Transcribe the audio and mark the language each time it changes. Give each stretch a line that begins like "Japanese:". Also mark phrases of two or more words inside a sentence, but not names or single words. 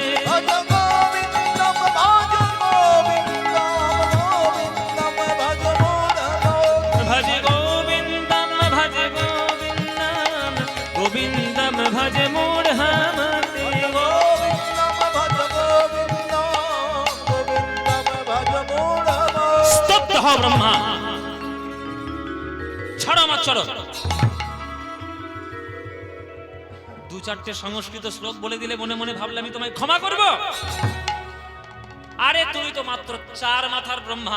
Sanskrit: ভজ গোবিন্দম ভজ গোবিন্দম গোবিন্দম ভজ মূঢ়মতি। भज गोविन्दं भज गोविन्दं गोविन्दं भज मूढमते। গোবিন্দম ভজ গোবিন্দম গোবিন্দম ভজ মূঢ়মতি।
Bangla: স্তব্ধ হও ব্রহ্মা, ছাড়ো আমার চরণ। দু চারটে সংস্কৃত শ্লোক বলে দিলে মনে মনে ভাবলে আমি তোমায় ক্ষমা করব। আরে তুমি তো মাত্র 4 মাথার ব্রহ্মা।